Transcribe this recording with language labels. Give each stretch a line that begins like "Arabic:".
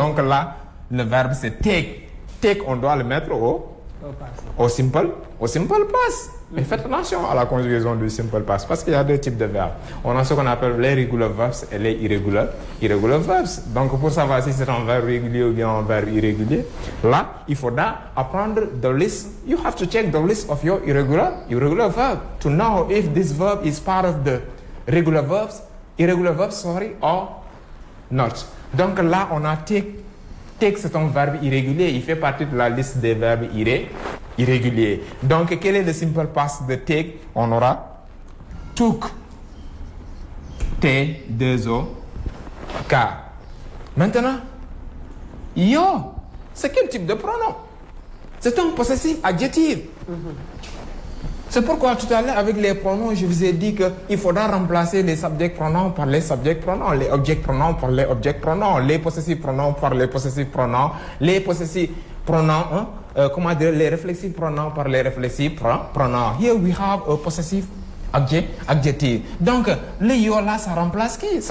French: Donc là, le verbe c'est take. Take, on doit le mettre au simple past. Mais faites attention à la conjugaison du simple past parce qu'il y a deux types de verbes. On a ce qu'on appelle les regular verbs et les irregular verbs. Donc pour savoir si c'est un verbe régulier ou bien un verbe irrégulier, là, il faudra apprendre
English: the list. You have to check the list of your irregular verb to know if this verb is part of the irregular verbs, or not.
French: Donc là, on a take. Take, c'est un verbe irrégulier. Il fait partie de la liste des verbes irréguliers. Donc, quel est le simple past de take? On aura took. T-2-O-K. Maintenant, yo, c'est quel type de pronom? C'est un possessif adjectif. C'est pourquoi tout à l'heure, avec les pronoms, je vous ai dit qu'il faudra remplacer les subject pronoms par les subject pronoms, les object pronoms par les object pronoms, les possessifs pronoms par les possessifs pronoms, les possessifs pronoms, les réflexifs pronoms par les réflexifs pronoms.
English: Here we have a possessive adjective.
French: Donc, le yo là, ça remplace qui?